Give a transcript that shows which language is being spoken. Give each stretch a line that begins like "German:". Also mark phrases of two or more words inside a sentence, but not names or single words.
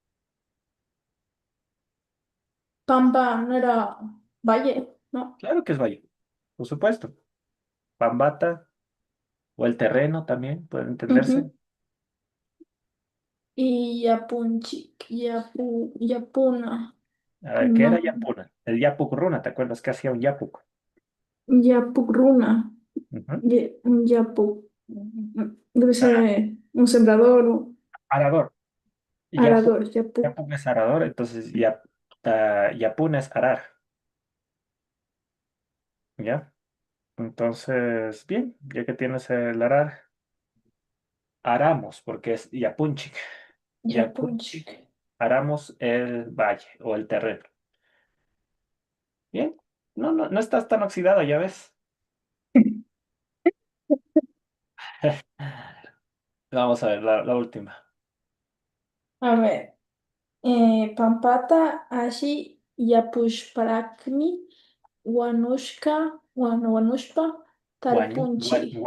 Spanish: Pampa no era valle, ¿no? Claro que es valle, por supuesto. Pambata o el terreno también puede entenderse.
Quechua: Ujú. Y yapunchik, yapuna.
Spanish: A ver, ¿qué No, era yapuna? El
Quechua: yapuk runa,
Spanish: ¿te acuerdas que hacía un yapuk?
Quechua: yapukruna. Ujú.
Spanish: Un yapuk. Debe ser Ah, un sembrador, un arador. Yapuk, arador, yapuk. yapuk es arador, entonces yapuna es arar, ¿ya? Entonces, bien, ya que tienes el arar, aramos, porque es yapunchik.
Quechua: Yapunchik.
Spanish: Yapunchik, aramos el valle o el terreno. Bien, no estás tan oxidado, ya ves. Vamos a ver la última. A ver.
Quechua: Pampata, Ashi, Yapushparakmi, Wanushpa, Tarpunchi.